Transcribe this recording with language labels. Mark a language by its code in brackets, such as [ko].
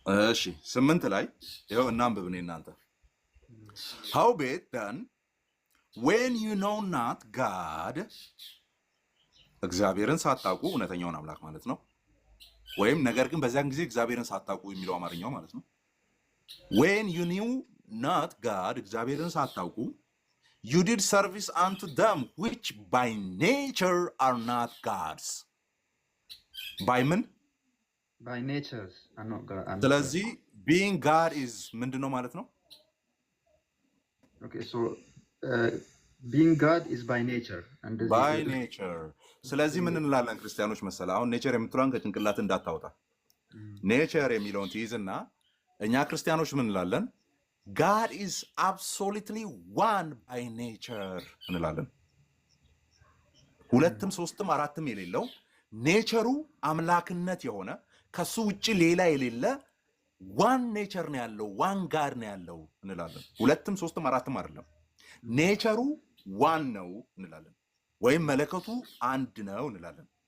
[am] እሺ 8 ላይ ይኸው እናንብብ እኔ እናንተ [en] Howbeit then when you know not God [am] እግዚአብሔርን ሳታውቁ እውነተኛውን አምላክ ማለት ነው። ወይም ነገር ግን በዚያን ጊዜ እግዚአብሔርን ሳታውቁ የሚለው አማርኛው ማለት ነው። [en] when you knew not God [am] እግዚአብሔርን ሳታውቁ [en] you did service unto them which by nature are not gods by [am] ምን [en] by nature are not God. [am] ስለዚህ [en] being God is [am] ምንድነው ማለት ነው? [en] Okay, so being God is by nature and [am] by nature ስለዚህ ምን እንላለን ክርስቲያኖች መሰለ አሁን ኔቸር የምትሏን ከጭንቅላት እንዳታወጣ ኔቸር የሚለውን ትይዝና እኛ ክርስቲያኖች ምን እንላለን? [en] God is absolutely one by nature [am] እንላለን። ሁለትም ሶስትም አራትም የሌለው ኔቸሩ አምላክነት የሆነ ከሱ ውጪ ሌላ የሌለ ዋን ኔቸር ነው ያለው፣ ዋን ጋድ ነው ያለው እንላለን። ሁለትም ሶስትም አራትም አይደለም፣ ኔቸሩ ዋን ነው እንላለን። ወይም መለኮቱ አንድ ነው እንላለን።